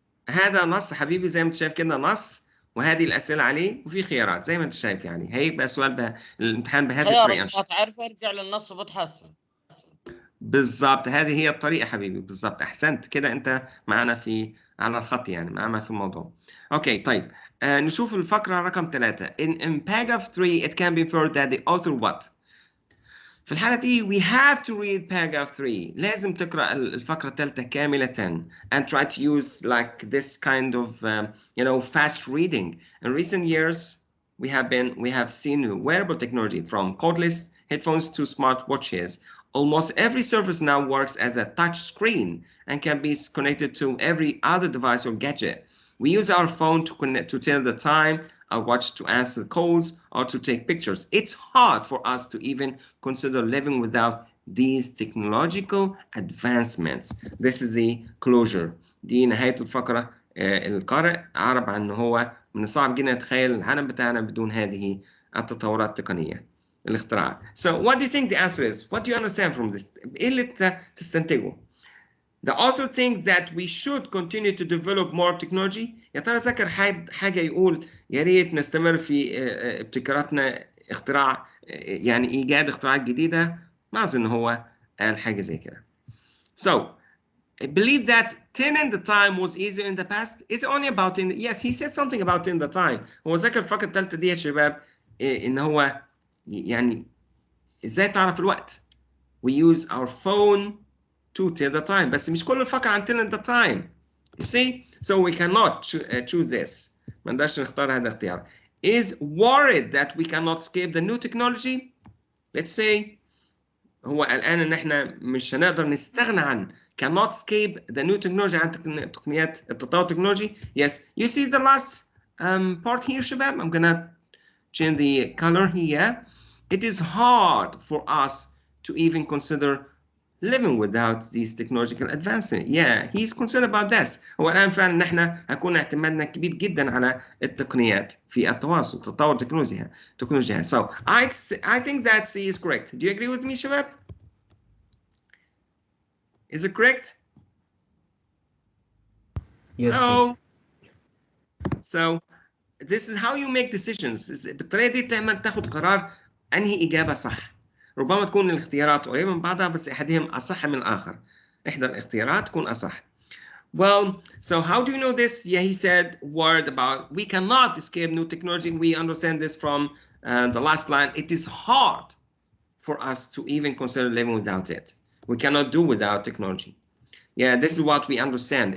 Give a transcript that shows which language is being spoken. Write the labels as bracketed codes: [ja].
[ar] هذا نص حبيبي زي ما أنت شايف كده نص، وهذه الأسئلة عليه وفي خيارات زي ما أنت شايف يعني. هيبقى سؤال الامتحان بهذه خيار الطريقة. ما تعرفه ارجع للنص بتحسن. بالظبط هذه هي الطريقة حبيبي، بالظبط أحسنت كده، أنت معنا على الخط يعني، معنا في الموضوع. أوكي طيب نشوف الفقرة رقم 3. [en] In paragraph 3 it can be inferred that the author what. [ar] في الحالة دي [en] we have to read paragraph 3. [ar] لازم تقرأ الفقرة الثالثة كاملة [en] and try to use like this kind of fast reading. In recent years we have seen wearable technology from cordless headphones to smart watches. Almost every surface now works as a touch screen and can be connected to every other device or gadget. We use our phone to tell the time, our watch to answer calls, or to take pictures. It's hard for us to even consider living without these technological advancements. This is the closure. [ar] دي نهاية الفقرة. القارئ عرب عن هو من الصعب جدا يتخيل العالم بتاعنا بدون هذه التطورات التقنية، الاختراعات. [en] So what do you think the answer is? What do you understand from this? [ar] إيه اللي تستنتجه؟ [en] The author thinks that we should continue to develop more technology. [ar] يا ترى ذكر حاجة يقول يا ريت نستمر في ابتكاراتنا، اختراع يعني إيجاد اختراعات جديدة؟ ما أظن هو قال حاجة زي كده. [en] So I believe that turning the time was easier in the past. It's only about yes he said something about in the time. [ar] هو ذكر الفقرة الثالثة دي يا شباب إن هو يعني إزاي تعرف الوقت. [en] We use our phone to tell the time. [ar] بس مش كل الفقرة عن [en] telling the time. You see? So we cannot choose this. [ar] ما نقدرش نختار هذا الاختيار. [en] Is worried that we cannot escape the new technology. Let's say [ar] هو قلقان ان احنا مش هنقدر نستغنى عن [en] cannot escape the new technology [ar] عن تقنيات التطور التكنولوجي. [en] Yes. You see the last part here شباب. I'm gonna change the color here. It is hard for us to even consider living without these technological advancements. Yeah, he's concerned about this. [ar] هو الآن فعلا نحن هيكون اعتمادنا كبير جدا على التقنيات في التواصل، تطور تكنولوجيا. [en] So I think that C is correct. Do you agree with me, شباب? Is it correct? Yes. No. So this is how you make decisions. [ar] بالطريقة دي تاخد قرار أنهي إجابة صح. ربما تكون الاختيارات قريبة من بعضها بس أحدهم أصح من الآخر. إحدى الاختيارات تكون أصح. [en] Well, so how do you know this? Yeah, he said word about we cannot escape new technology. We understand this from the last line. It is hard for us to even consider living without it. We cannot do without technology. Yeah, this is what we understand.